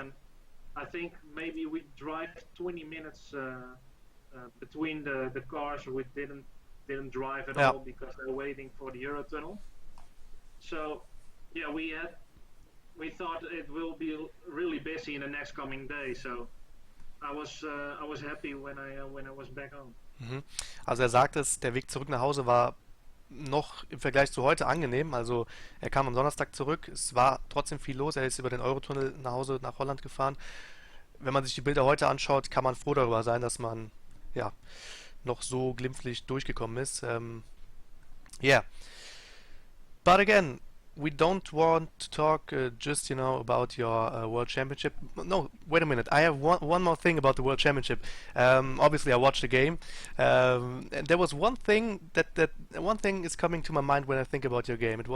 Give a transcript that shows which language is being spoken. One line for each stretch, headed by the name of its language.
English: and I think maybe we drive 20 minutes between the cars. We didn't drive at Yeah. all because they're waiting for the Eurotunnel. So yeah, we thought it will be really busy in the next coming day. So I was happy when I was back home. Mhm.
German: Also er sagt es, der Weg zurück nach Hause war noch im Vergleich zu heute angenehm. Also er kam am Donnerstag zurück, es war trotzdem viel los, er ist über den Eurotunnel nach Hause nach Holland gefahren. Wenn man sich die Bilder heute anschaut, kann man froh darüber sein, dass man ja noch so glimpflich durchgekommen ist.
English: Yeah, but again, we don't want to talk just about your world championship. No, wait a minute. I have one more thing about the world championship. Obviously, I watched the game, and there was one thing that one thing is coming to my mind when I think about your game.